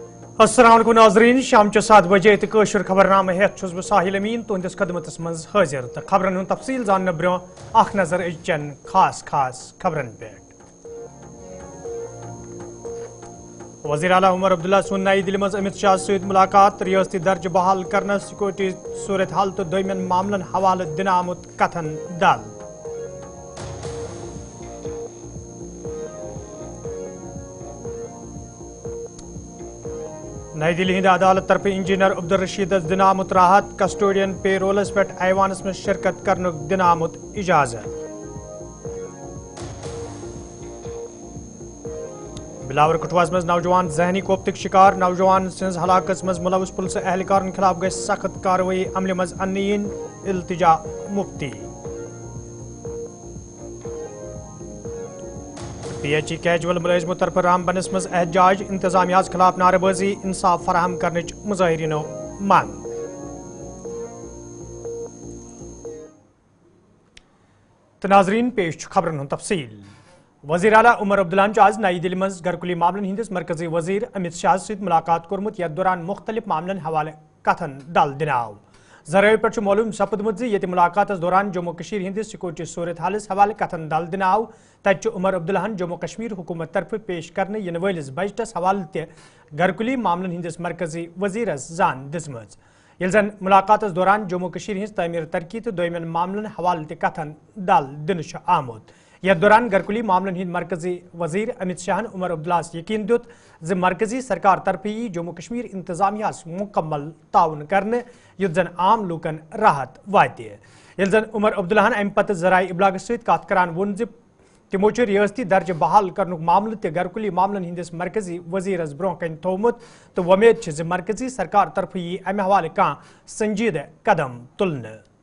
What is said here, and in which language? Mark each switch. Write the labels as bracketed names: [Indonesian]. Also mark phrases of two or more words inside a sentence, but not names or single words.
[Kashmiri] السلام علیکم ناظرین شام 7 بجے تشر خبرنامہ ہیت بہ ساحل امین تہندس خدمتس مز حاضر تو خبرن ہند تفصیل زاننے برو اخ نظر ازچن خاص خبرن پہ وزیر اعلیٰ عمر عبداللہ سن نئی دلی مز امت شاہ ست ملاقات ریاستی درجہ بحال کرنے سیکورٹی صورتحال تو دومین معاملن حوالہ دن آمت کتھن دل نئی دلی ہند عدالت طرف انجینئر عبدالرشید دن آمت راحت کسٹوڈین پے رولس پہ ایوانس میں شرکت کرنے دن آمت اجازت بلاور کٹھواس مز نوجوان ذہنی کوفتک شکار نوجوان سنز ہلاکت مز ملوث پولیس اہلکارن خلاف گژھِ سخت کاروٲیی عملہِ مز اننہٕ التجا مفتی پی ایچ ای کیجول ملازمو طرف رامبنس مز احتجاج انتظامیہ خلاف نعرہ بازی انصاف فراہم کرنچ مظاہرینو منگ تو ناظرین پیش خبرن ہند تفصیل وزیر اعلیٰ عمر عبداللہ آز نئی دلی مز گھرکلی معاملن ہندس مرکزی وزیر امت شاہ ست ملاقات کورمت یتھ دوران مختلف معاملن حوالہ کتھن دل دن آو ذرائع پہ معلوم سپدمت یہ ملاقات دوران جموں کشمیر ہندس سیکورٹی صورتحالس حوالہ کتھن دل دن آو تت عمر عبداللہ جموں کشمیر حکومت طرف پیش کرنے ین ولس بجٹس حوالہ تہ گھرکلی معاملن ہندس مرکزی وزیرس زان دم یل زن ملاقات دوران جموں کشمیر ہز تعمیر ترقی تو دومین معاملن حوالہ تہ کتھن دل دن آمت یتھ دوران گھرکلی معاملن ہند مرکزی وزیر امت شاہن عمر عبداللہ یقین دیت ز مرکزی سرکار طرف یی جموں کشمیر انتظامیہ مکمل تعاون کرنے یت زن عام لوکن راحت واتہ یل زن عمر عبداللہ امہ پتہ ذرائع ابلاغ ست کت کران وون ز تمو ریاستی درجہ بحال کرنک معاملہ تہ گھرکلی معاملن ہندس مرکزی وزیرس برو کن تھومت تو ومید ز مرکزی سرکار طرف یی امہ حوالہ کان سنجیدہ قدم تلنے